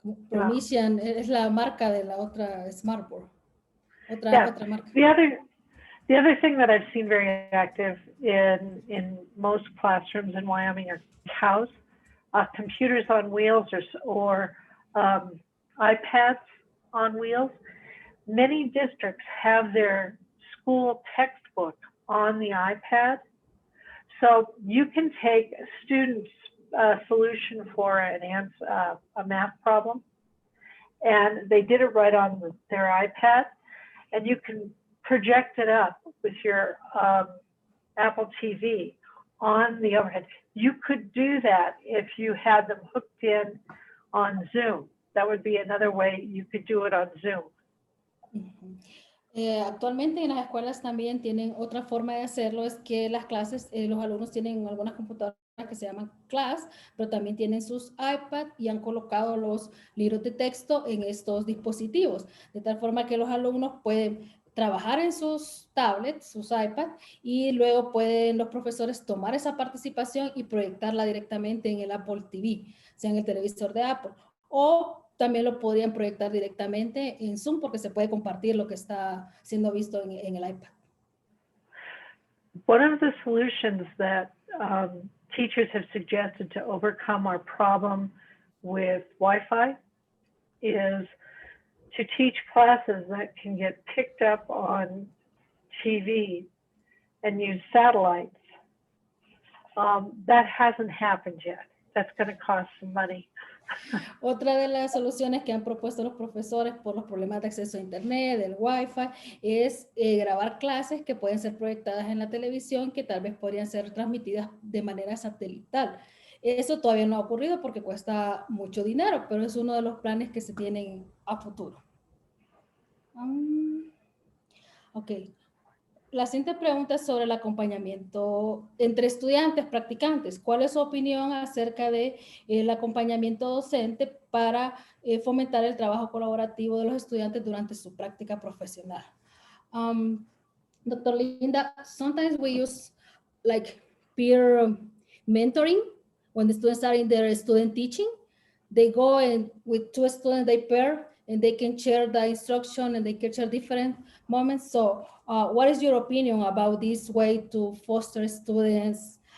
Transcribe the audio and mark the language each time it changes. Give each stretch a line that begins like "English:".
Spanish: Promethean es la marca de la otra smartboard. Otra marca.
English: The other thing that I've seen very active in most classrooms in Wyoming are cows, computers on wheels or iPads on wheels. Many districts have their school textbook on the iPad. So you can take a student's solution for a math problem, and they did it right on their iPad, and you can project it up with your Apple TV on the overhead. You could do that if you had them hooked in on Zoom. That would be another way you could do it on Zoom.
Spanish: Actualmente en las escuelas también tienen otra forma de hacerlo, es que las clases, los alumnos tienen algunas computadoras que se llaman Class, pero también tienen sus iPad y han colocado los libros de texto en estos dispositivos, de tal forma que los alumnos pueden trabajar en sus tablets, sus iPads, y luego pueden los profesores tomar esa participación y proyectarla directamente en el Apple TV, sea en el televisor de Apple, o también lo podrían proyectar directamente en Zoom porque se puede compartir lo que está siendo visto en el iPad.
English: One of the solutions that teachers have suggested to overcome our problem with Wi-Fi is to teach classes that can get picked up on TV and use satellites. That hasn't happened yet. That's going to cost some money.
Spanish: Otra de las soluciones que han propuesto los profesores por los problemas de acceso a internet, del Wi-Fi, es grabar clases que pueden ser proyectadas en la televisión, que tal vez podrían ser transmitidas de manera satelital. Eso todavía no ha ocurrido porque cuesta mucho dinero, pero es uno de los planes que se tienen a futuro. Ok. La siguiente pregunta es sobre el acompañamiento entre estudiantes practicantes. ¿Cuál es su opinión acerca de el acompañamiento docente para fomentar el trabajo colaborativo de los estudiantes durante su práctica profesional?
English: Dr. Linda, sometimes we use like peer mentoring when the students are in their student teaching. They go and with two students, they pair and they can share the instruction and they can share different moments. So what is your opinion about this way to foster students'